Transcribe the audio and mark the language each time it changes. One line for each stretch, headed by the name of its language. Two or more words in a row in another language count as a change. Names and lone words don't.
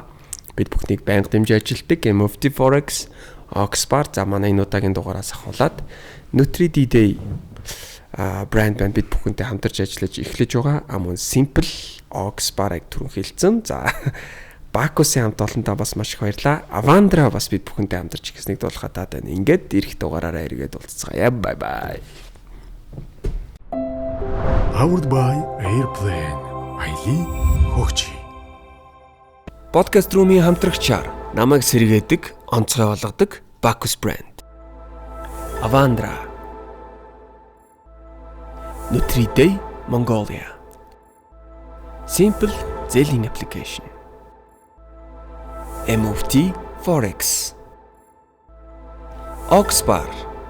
Mongolian: Бид бүхнийг байнга дэмжиж ажилтдаг MFT Forex, Oxbar за манай энэ удаагийн дугаараас ахуулаад Nutri-D-Day брэнд бид бүхэнтэй хамтарч ажиллаж эхлэж байгаа. Мөн Simple Oxbar-ыг түрүүн хэлсэн. За Bacchus-ийн хамт олонтаа бас маш их баярлалаа. Avandra бас бид бүхэнтэй хамтарч ихснийг дуулахад байна. Ингээд ирэх дугаараараа эргээд уулзцгаая.
English: Bye bye. Powered by Airplane.
Mongolian: Айлын хөгжи. Podcast Room-ийн хамтрагчаар намайг сэргээдэг, онцгой болгодог Bacchus брэнд. Avandra. Nutri-Day Mongolia. Simple Zailing application. MFT Forex. Oxbar.